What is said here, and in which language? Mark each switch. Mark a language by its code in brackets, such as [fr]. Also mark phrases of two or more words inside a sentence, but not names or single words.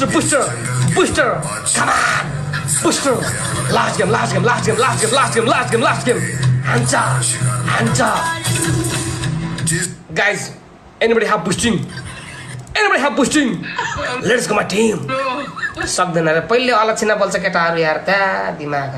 [en] Come on. Booster. Last game. Anta. Guys, anybody have boosting? Let's go, my team. [ne] सक्दैन रे पहिले अलक्षिना बोल्छ केटाहरु यार त्या दिमाग